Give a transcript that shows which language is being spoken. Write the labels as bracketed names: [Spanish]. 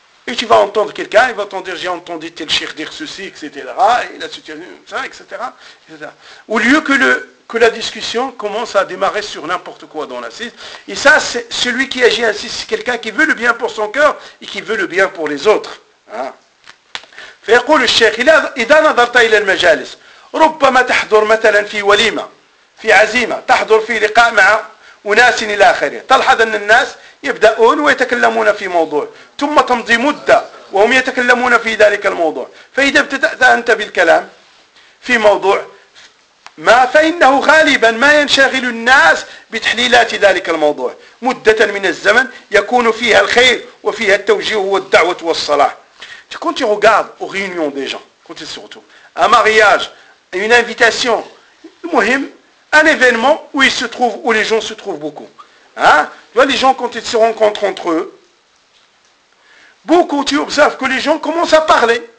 [French] Et tu vas entendre quelqu'un, il va t'en dire, j'ai entendu tel chir dire ceci, etc. Il a soutenu ça, etc. Au lieu que, que la discussion commence à démarrer sur n'importe quoi dans l'assise. Et ça, c'est celui qui agit ainsi, c'est quelqu'un qui veut le bien pour son cœur et qui veut le bien pour les autres. Hein? [Arabic] فيقول الشيخ إذا نظرت إلى المجالس ربما تحضر مثلا في وليمة في عزيمة تحضر في لقاء مع أناس إلى آخره تلاحظ أن الناس يبدأون ويتكلمون في موضوع ثم تمضي مدة وهم يتكلمون في ذلك الموضوع فإذا ابتدأت أنت بالكلام في موضوع ما فإنه غالبا ما ينشغل الناس بتحليلات ذلك الموضوع مدة من الزمن يكون فيها الخير وفيها التوجيه والدعوة والصلاة. [French] Quand tu regardes aux réunions des gens, quand ils se retrouvent, un mariage, une invitation, un événement où ils se trouvent, où les gens se trouvent beaucoup. Hein? Tu vois, les gens, quand ils se rencontrent entre eux, beaucoup, tu observes que les gens commencent à parler.